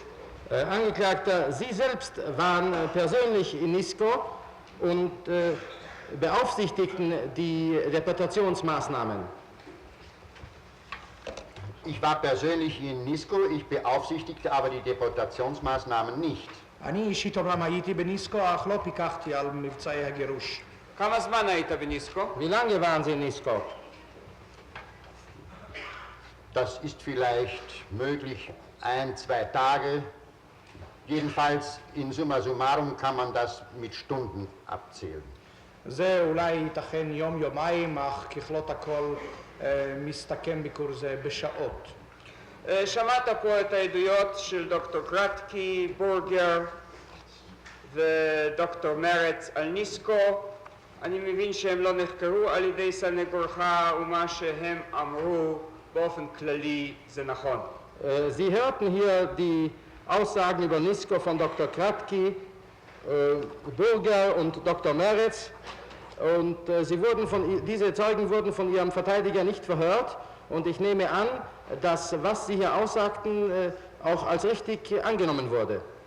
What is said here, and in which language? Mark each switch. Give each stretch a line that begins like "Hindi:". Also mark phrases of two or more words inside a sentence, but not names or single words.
German: Angeklagter, Sie selbst waren persönlich in Nisko und beaufsichtigten die Deportationsmaßnahmen. Ich war persönlich in Nisko, ich beaufsichtigte aber die Deportationsmaßnahmen nicht.
Hebrew: אני אישית אומנם הייתי בניסקו, אך לא פיקחתי על מבצעי הגירוש. כמה זמן היית בניסקו?
German: Wie lange waren Sie in Nisko? Das ist vielleicht möglich 1-2 Tage. Jedenfalls
Latin: in summa summarum
German: kann man das mit Stunden abzählen.
Hebrew: זה אולי ייתכן יום-יומיים, אך ככלות הכל מסתכם ביקור זה בשעות. שמעת פה את העדויות של דוקטור קרטקי, בורגר ודוקטור מרץ על ניסקו. אני מבין שהם לא נחקרו על ידי סנגורך, ומה שהם אמרו באופן כללי זה נכון.
German: Sie hörten hier die Aussagen über Nisko von Dr. Kratky, Burger und Dr. Meretz. Und diese Zeugen wurden von ihrem Verteidiger nicht verhört. Und ich nehme an, dass was Sie hier aussagten, auch als richtig angenommen wurde.